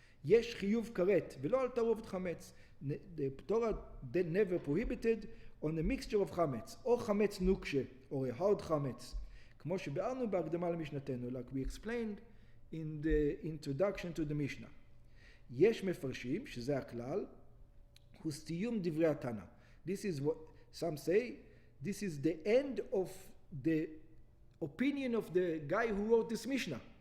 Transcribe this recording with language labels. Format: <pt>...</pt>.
<he>Yesh chiyuv karet, ve'lo al tarovet chametz.</he> <en>The Torah then never prohibited on a mixture of chametz, or chametz nukshe, or a hard chametz.</en> <he>כמו שביארנו בהקדמה למשנתנו,</he> <en>like we explained in the introduction to the Mishnah.</en> <he>יש מפרשים, שזה הכלל, הוא סיום דברי התנא.</he> <en>This is what some say, this is the end of the opinion of the guy who wrote this Mishnah.</en>